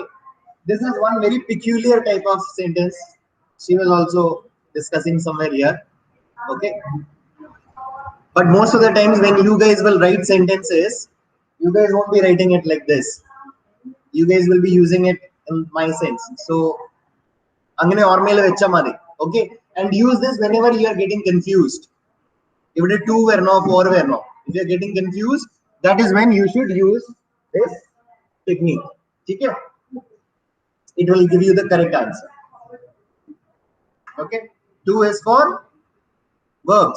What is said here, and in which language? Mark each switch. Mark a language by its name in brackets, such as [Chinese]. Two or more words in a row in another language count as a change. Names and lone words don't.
[English] This is one very peculiar type of sentence. She was also discussing somewhere here. Okay. But most of the times when you guys will write sentences, you guys won't be writing it like this. You guys will be using it in my sense. So, [Malayalam] അങ്ങനെ ഓർമ്മേല് വെച്ചാ മതി. Okay. [English] And use this whenever you are getting confused. If it is 2 were no, 4 were no. If you are getting confused, that is when you should use this technique. Okay? It will give you the correct answer. Okay? 2 is for verbs.